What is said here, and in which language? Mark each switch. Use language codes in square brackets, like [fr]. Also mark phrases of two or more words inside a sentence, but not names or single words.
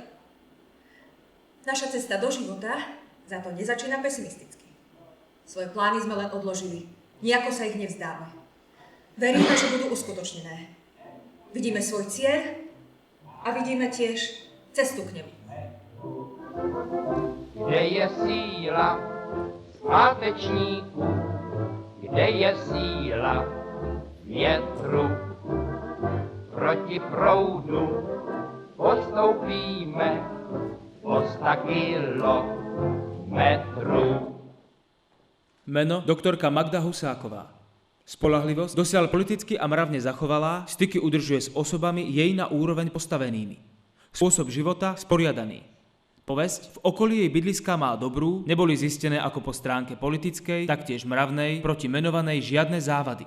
[sk] Naša cesta do života za to nezačína pesimisticky. Svoje plány sme len odložili, nejako sa ich nevzdáme. Veríme, že budú uskutočnené. Vidíme svoj cieľ a vidíme tiež cestu k nemu. [cs] Kde je síla zpátečníků, kde je síla větru, proti proudu postoupíme o 100 kilometrů. [sk] Meno doktorka Magda Husáková. Spoľahlivosť dosiaľ politicky a mravne zachovalá, styky udržuje s osobami jej na úroveň postavenými. Spôsob života sporiadaný. Povesť v okolí jej bydliská má dobrú, neboli zistené ako po stránke politickej, taktiež mravnej, proti menovanej žiadne závady.